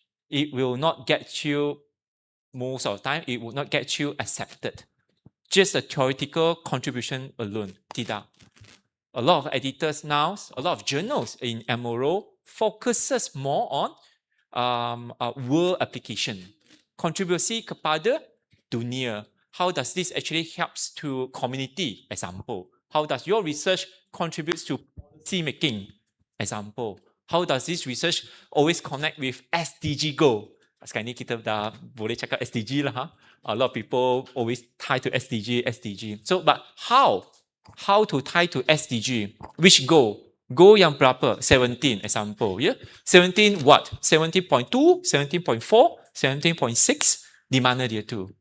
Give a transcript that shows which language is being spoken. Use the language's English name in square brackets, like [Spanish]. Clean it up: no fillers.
[English] It will not get you, most of the time, it will not get you accepted. Just a theoretical contribution alone, tidak. A lot of editors now, a lot of journals in MRO focuses more on world application. [Malay] Kontribusi kepada dunia. [English] How does this actually helps to community? Example. How does your research contributes to policy making? Example. How does this research always connect with SDG goal? [Malay] Sekarang ni kita dah boleh cakap SDG lah. Ha? [English] A lot of people always tie to SDG. So, but how? How to tie to SDG? Which goal? Goal [Malay] yang berapa? [English] 17 example. Yeah? 17 what? 17.2, 17.4, 17.6. [Malay] Di mana dia tu?